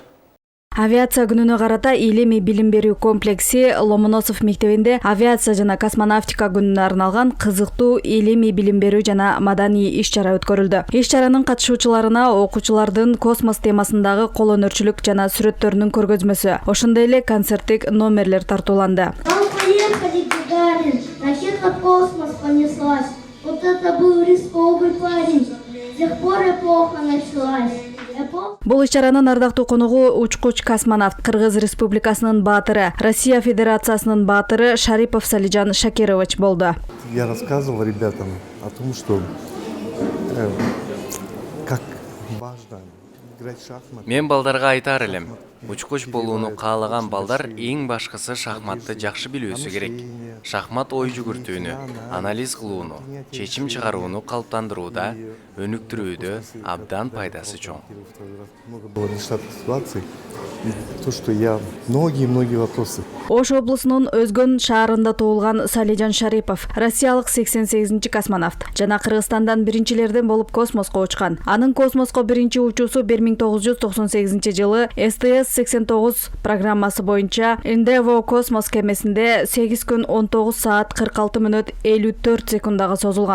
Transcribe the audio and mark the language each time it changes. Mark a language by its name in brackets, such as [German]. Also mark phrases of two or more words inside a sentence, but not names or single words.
[Kyrgyz] Авиация күнүнө карата Илимий билим берүү комплекси Ломоносов мектебинде авиация жана космонавтика күнүнө арналган кызыктуу илимий билим берүү жана маданий иш-чара өткөрүлдү. Иш-чаранын катышуучуларына окуучулардын космос темасындагы колөнөрчүлүк жана сүрөттөрүнүн көргөзмөсү, ошондой эле концерттик номерлер тартууланды. [Russian] Поехали, Гагарин, ракета в космос понеслась. Вот это был рисковый парень. С тех пор эпоха началась. [Kyrgyz] Бул иш-чаранын ардактуу конугу учкуч космонавт, Кыргыз Республикасынын баатыры, Россия Федерациясынын баатыры Шарипов Салижан Шакирович болду. [Russian] Я рассказывал ребятам о том, что как важно играть в шахматы. [Kyrgyz] Мен балдарга айтар элем. Учкуч болууну каалаган балдар эң башкысы шахматты жакшы билүүсү керек. Шахмат ой жүгүртүүнү, анализ кылууну, чечим чыгарууну калыптандырууда, өнүктүрүүдө абдан пайдасы чоң. [Russian] Много было нештатных ситуаций, и то, что я многие вопросы. [Kyrgyz] Ош облусунун Өзгөн шаарында туулган Салижан Шарипов, россиялык 88-чи космонавт жана Кыргызстандан биринчилерден болуп космоско учкан. Анын космоско биринчи учуусу 1998-жылы STS-89 программасы боюнча Endeavour космос кемесинде 8 күн 19 саат 46 мүнөт 54 секундага созулган.